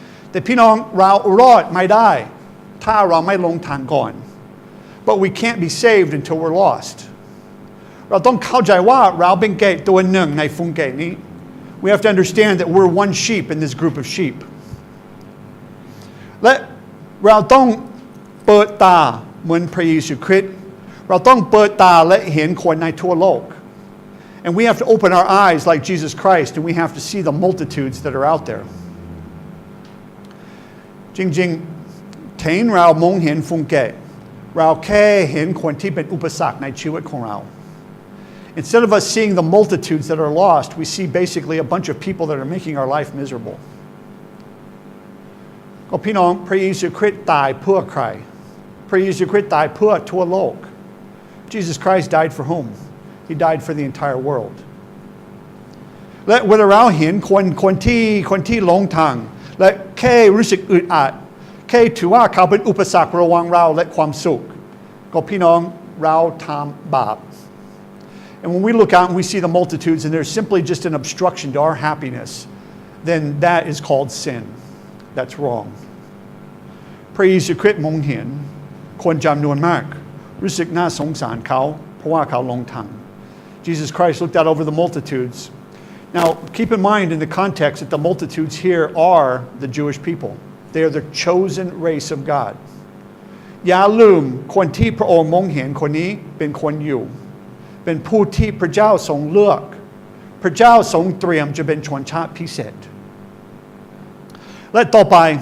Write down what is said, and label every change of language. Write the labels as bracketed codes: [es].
[th] แต่พี่น้องเรารอดไม่ได้ถ้าเราไม่ลงทางก่อน [en] But we can't be saved until we're lost. [th] เราต้องเข้าใจว่าเราเป็นแกะตัวหนึ่งในฝูงแกะนี้ [en] We have to understand that we're one sheep in this group of sheep. [th] และเราต้องเปิดตาเหมือนพระเยซูคริสต์เราต้องเปิดตาและเห็นคนในทั่วโลก [en] And we have to open our eyes like Jesus Christ, and we have to see the multitudes that are out there. [th] จริงๆเทนเรามองเห็นฟุงเกะเราแค่เห็นคนที่เป็นอุปสรรคในชีวิตของเรา [en] Instead of us seeing the multitudes that are lost, we see basically a bunch of people that are making our life miserable. [th] ก็พี่น้องพระเยซูคริสต์ตายเพื่อใครพระเยซูคริสต์ตายเพื่อทั่วโลก [en] Jesus Christ died for whom? He died for the entire world. [th] และเวลาเราเห็นคนที่หลงทางและแค่รู้สึกอึดอัดแค่ถือว่าเขาเป็นอุปสรรคระหว่างเราและความสุขก็พี่น้องเราทำบาป [en] And when we look out and we see the multitudes and they're simply just an obstruction to our happiness, then that is called sin. That's wrong. [th] พระเยซูคริสต์มองเห็นคนจำนวนมากรู้สึกน่าสงสารเขาเพราะว่าเขาหลงทาง [en] Jesus Christ looked out over the multitudes. Now, keep in mind in the context that the multitudes here are the Jewish people. They are the chosen race of God. [th] อย่าลืมคนที่พระองค์มองเห็นคนนี้เป็นคนยิวเป็นผู้ที่พระเจ้าทรงเลือกพระเจ้าทรงเตรียมจะเป็นชนชาติพิเศษและต่อไป